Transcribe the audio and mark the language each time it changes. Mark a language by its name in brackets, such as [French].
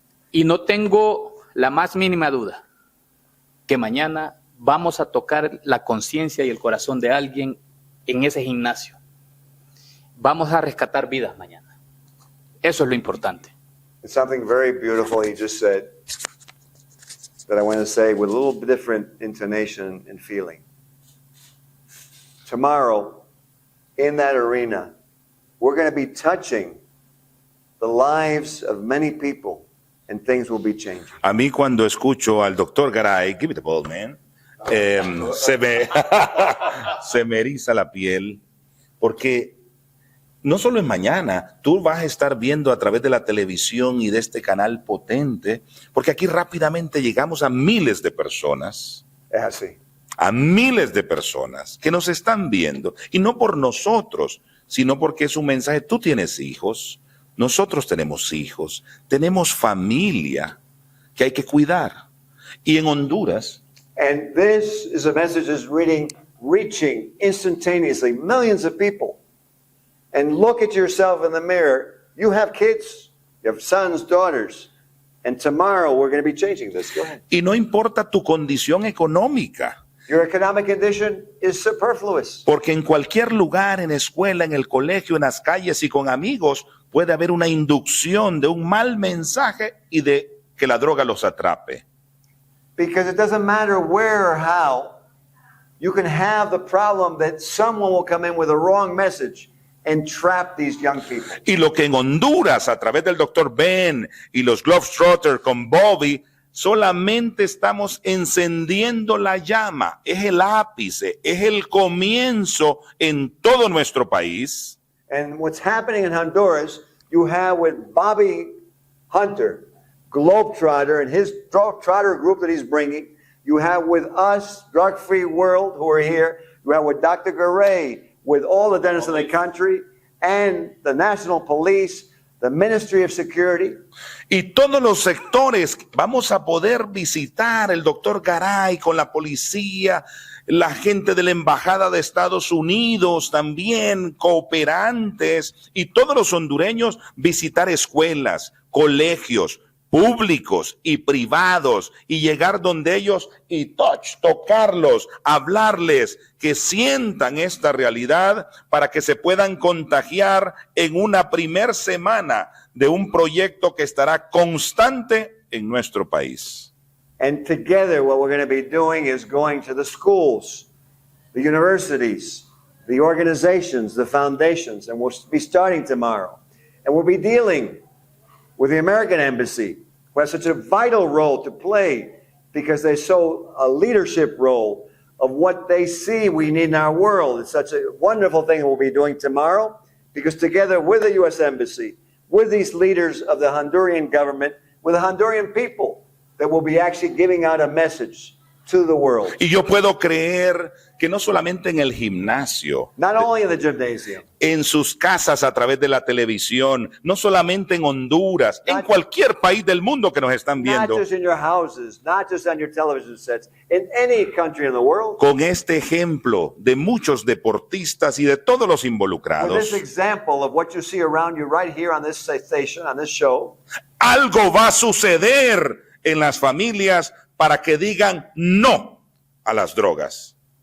[Spanish] Y no tengo la más mínima duda que mañana vamos a tocar la conciencia y el corazón de alguien en ese gimnasio. Vamos a rescatar vidas mañana. Eso es lo importante. [English] It's something very beautiful he just said that I want to say with a little bit different intonation and feeling. Tomorrow, in that arena, we're going to be touching the lives of many people and things will be changing. [Spanish] A mí cuando escucho al doctor Garay, [English] give it a ball, man, [Spanish] se me eriza la piel, porque no solo es mañana, tú vas a estar viendo a través de la televisión y de este canal potente, porque aquí rápidamente llegamos a miles de personas. Es así. A miles de personas que nos están viendo, y no por nosotros, sino porque es un mensaje. Tú tienes hijos, nosotros tenemos hijos, tenemos familia que hay que cuidar. Y en Honduras, [English] And this is a message that's reaching instantaneously millions of people. And look at yourself in the mirror. You have kids, you have sons, daughters. And tomorrow we're going to be changing this. Go ahead. [Spanish] y no importa tu condición económica, [English] Your economic condition is superfluous. [Spanish] porque en cualquier lugar, en escuela, en el colegio, en las calles y con amigos, puede haber una inducción de un mal mensaje y de que la droga los atrape. [English] Because it doesn't matter where or how, you can have the problem that someone will come in with a wrong message and trap these young people. [Spanish] Y lo que en Honduras, a través del doctor Ben y los Globetrotter con Bobby, solamente estamos encendiendo la llama. Es el ápice, es el comienzo en todo nuestro país. [English] And what's happening in Honduras, you have with Bobby Hunter, Globetrotter, and his Trotter group that he's bringing. You have with us, Drug-Free World, who are here. You have with Dr. Garay, with all the dentists in the country, and the National Police, the Ministry of Security. [Spanish] Y todos los sectores vamos a poder visitar el doctor Garay con la policía, la gente de la Embajada de Estados Unidos también, cooperantes, y todos los hondureños visitar escuelas, colegios públicos y privados y llegar donde ellos y tocarlos, hablarles, que sientan esta realidad para que se puedan contagiar en una primer semana de un proyecto que estará constante en nuestro país. [English] And together, what we're going to be doing is going to the schools, the universities, the organizations, the foundations, and we'll be starting tomorrow. And we'll be dealing with the American Embassy, who has such a vital role to play because they show a leadership role of what they see we need in our world. It's such a wonderful thing we'll be doing tomorrow because together with the U.S. Embassy, with these leaders of the Honduran government, with the Honduran people, that will be actually giving out a message to the world. [Spanish] Y yo puedo creer que no solamente en el gimnasio, [English] Not only in the gymnasium, [Spanish] en sus casas a través de la televisión, no solamente en Honduras, en cualquier país del mundo que nos están [English] not [Spanish] viendo, [English] just in your houses, not just on your television sets, in any country in the world. [Spanish] con este ejemplo de muchos deportistas y de todos los [English] With [Spanish] involucrados, [English] this example of what you see around you right here on this station, on this show, [Spanish] algo va a suceder en las familias para que digan no a las drogas.